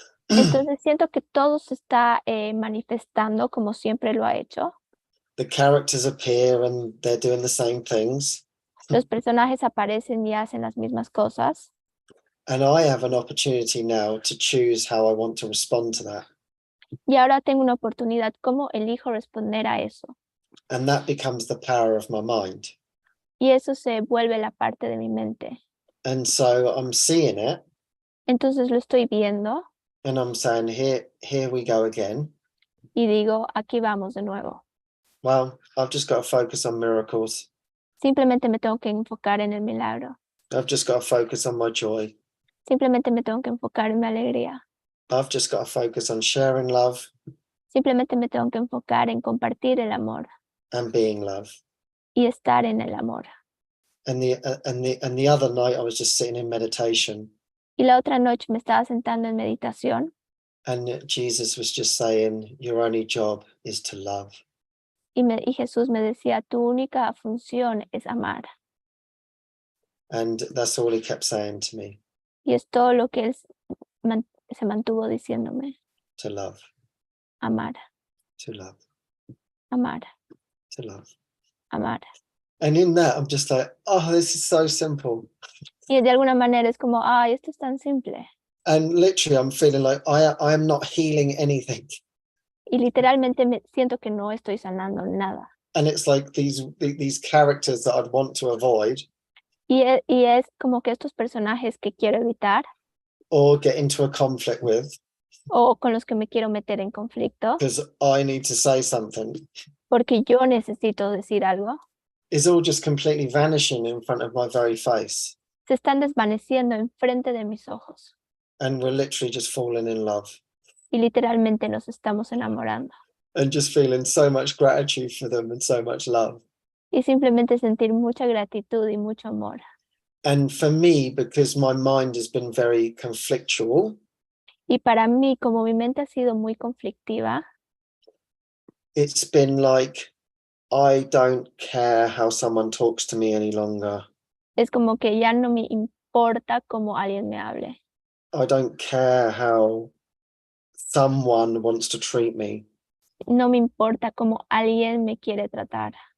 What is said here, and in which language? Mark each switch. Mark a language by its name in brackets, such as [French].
[Spanish] Entonces siento que todo se está manifestando como siempre lo ha hecho. [English] The characters appear and they're doing the same things. [Spanish] Los personajes aparecen y hacen las mismas cosas. [English] And I have an opportunity now to choose how I want to respond to that. [Spanish] Y ahora tengo una oportunidad, ¿cómo elijo responder a eso? [English] And that becomes the power of my mind. [Spanish] Y eso se vuelve la parte de mi mente. [English] And so I'm seeing it [Spanish] Entonces lo estoy viendo [English] and I'm saying, here we go again. [Spanish] y digo, aquí vamos de nuevo. [English] Well, I've just got to focus on miracles. [Spanish] Simplemente me tengo que enfocar en el milagro. [English] I've just got to focus on my joy. [Spanish] Simplemente me tengo que enfocar en mi alegría. [English] I've just got to focus on sharing love [Spanish] Simplemente me tengo que enfocar en compartir el amor [English] and being love. [Spanish] y estar en el amor. [English] And the other night I was just sitting in meditation [Spanish] Y la otra noche me estaba sentando en meditación [English] and Jesus was just saying, your only job is to love. [Spanish] y Jesús me decía, tu única función es amar. [English] And that's all he kept saying to me, [Spanish] Y es todo lo que él se mantuvo diciéndome. [English] to love, [Spanish] Amar, [English] to love, [Spanish] amar, [English] to love. [Spanish] amar. [English] And in that, I'm just like, oh, this is so simple. [Spanish] Y de alguna manera es como, ay, esto es tan simple. [English] And literally, I'm feeling like I am not healing anything. [Spanish] Y literalmente me siento que no estoy sanando nada. [English] And it's like these characters that I'd want to avoid [Spanish] Y es como que estos personajes que quiero evitar [English] or get into a conflict with [Spanish] o con los que me quiero meter en conflicto [English] because I need to say something [Spanish] porque yo necesito decir algo, [English] is all just completely vanishing in front of my very face. [Spanish] se están desvaneciendo enfrente de mis ojos. [English] And we're literally just falling in love [Spanish] Y literalmente nos estamos enamorando. [English] and just feeling so much gratitude for them and so much love. [Spanish] Y simplemente sentir mucha gratitud y mucho amor. [English] And for me, because my mind has been very conflictual, [Spanish] Y para mí, como mi mente ha sido muy conflictiva, [English] it's been like, I don't care how someone talks to me any longer. [Spanish] es como que ya no me importa cómo alguien me hable. [English] I don't care how someone wants to treat me. [Spanish] No me importa cómo alguien me quiere tratar.